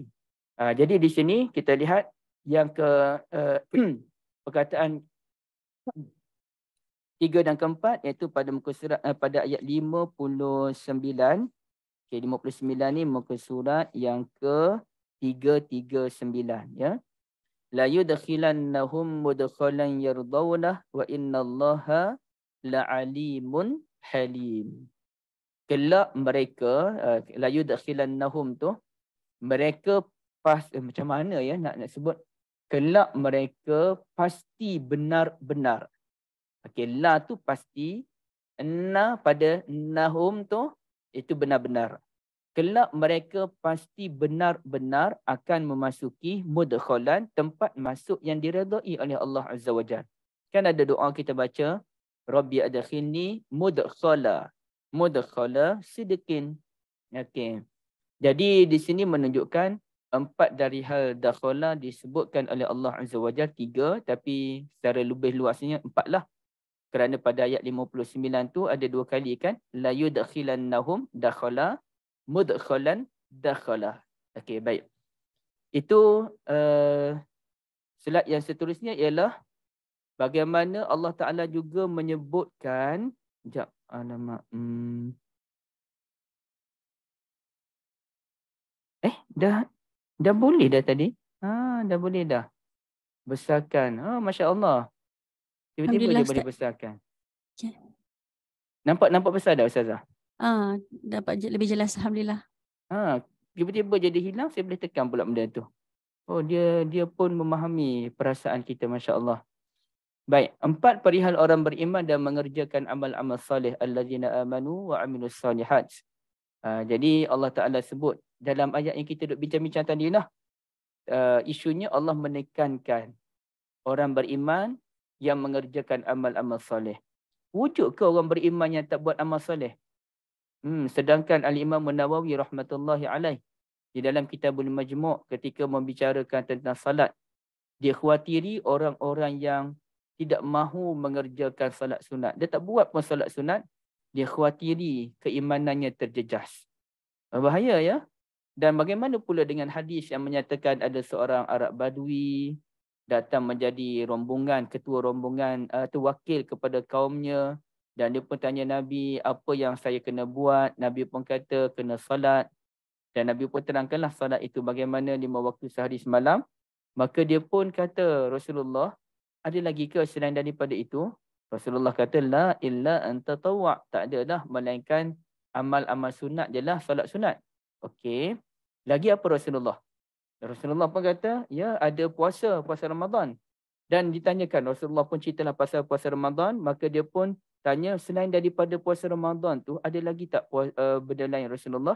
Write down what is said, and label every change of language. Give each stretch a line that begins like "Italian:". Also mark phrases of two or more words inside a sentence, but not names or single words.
Malay: Jadi di sini kita lihat yang ke perkataan 3 dan ke-4 iaitu pada muka surat pada ayat 59. Okey, 59 ni muka surat yang ke 339 ya.
Arabic: لا يدخلنهم مدخلا يرضونه وإن الله لعليم حليم.
Malay: Kelak mereka
Arabic: لا يدخلنهم
Malay: tu mereka macam mana ya nak sebut, kelak mereka pasti benar-benar. Okey, la tu pasti, na pada nahum tu itu benar-benar. Kelak mereka pasti benar-benar akan memasuki mudkhalan, tempat masuk yang diredai oleh Allah
Arabic: عز وجل.
Malay: Kan ada doa kita baca,
Arabic: رب أدخلني مدخل صدق.
Malay: Okey. Jadi di sini menunjukkan 4 dari hal dakhala disebutkan oleh Allah
Arabic: عز وجل
Malay: 3, tapi secara lebih luasnya 4 lah. Kerana pada ayat 59 tu ada 2 kali kan,
Arabic: لا يدخلنهم دخل، مدخلا دخل.
Malay: Okey, baik. Itu slide yang seterusnya ialah bagaimana Allah Taala juga menyebutkan, sekejap, alamak. Dah boleh dah tadi. Dah boleh dah. Besarkan. Masya-Allah. Tiba-tiba dia boleh besarkan. Okay. Nampak besar dah Ustazah? Dapat lebih jelas, alhamdulillah. Tiba-tiba jadi hilang, saya boleh tekan pula benda tu. Oh, dia pun memahami perasaan kita, masya-Allah. Baik, 4 perihal orang beriman dan mengerjakan amal-amal soleh,
Arabic: الذين آمنوا وعملوا الصالحات.
Malay: Jadi Allah Taala sebut dalam ayat yang kita duk bincang-bincang tadi lah, isunya Allah menekankan orang beriman yang mengerjakan amal-amal soleh. Wujud ke orang beriman yang tak buat amal soleh? Sedangkan Al-Imam Nawawi
Arabic: رحمة الله عليه
Malay: di dalam Kitabul Majmu' ketika membicarakan tentang salat, dia khawatiri orang-orang yang tidak mahu mengerjakan salat sunat. Dia tak buat pun salat sunat, dia khawatiri keimanannya terjejas. Bahaya ya. Dan bagaimana pula dengan hadis yang menyatakan ada seorang Arab Badui datang menjadi rombongan, ketua rombongan atau wakil kepada kaumnya, dan dia pun tanya Nabi, apa yang saya kena buat? Nabi pun kata kena salat. Dan Nabi pun terangkanlah salat itu bagaimana 5 waktu sehari semalam. Maka dia pun kata, Rasulullah, ada lagi ke selain daripada itu? Rasulullah kata,
Arabic: لا إلا أن تطوع'.
Malay: Tak ada dah, melainkan amal-amal sunat je lah, salat sunat. Okey. Lagi apa Rasulullah? Rasulullah pun kata, ya ada puasa Ramadan. Dan ditanyakan, Rasulullah pun ceritalah pasal puasa Ramadan, maka dia pun tanya, selain daripada puasa Ramadan tu, ada lagi tak benda lain Rasulullah?